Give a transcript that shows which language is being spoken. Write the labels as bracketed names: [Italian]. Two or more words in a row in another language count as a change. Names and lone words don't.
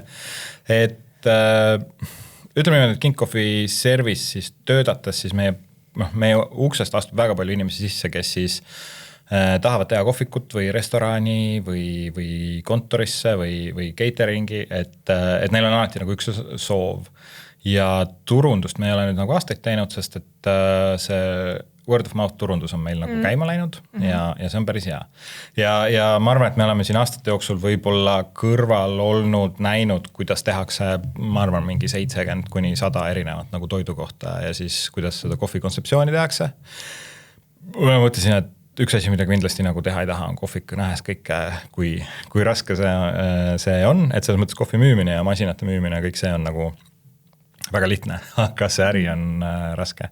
[Estonian] Et ütleme, et King Coffee Service siis töödates, siis meie uksest astub väga palju inimesi sisse, kes siis tahavad teha kohvikut või restorani või kontorisse või cateringi, et neil on alati nagu üks soov. Ja turundust me ei ole nüüd nagu aastaid teinud, sest et see [English] word of mouth [Estonian] turundus on meil nagu käima läinud ja see on päris hea. Ja ma arvan, et me oleme siin aastate jooksul võib-olla kõrval olnud, näinud, kuidas tehakse, ma arvan, mingi 70-100 erinevat nagu toidu kohta ja siis kuidas seda kohvi kontseptsiooni tehakse. Ma mõtlesin, et üks asi, mida kindlasti nagu teha ei taha, on kohvik nähes kõike, kui raske see on, et selles mõttes kohvi müümine ja masinate müümine ja kõik see on nagu väga lihtne, aga see äri on raske.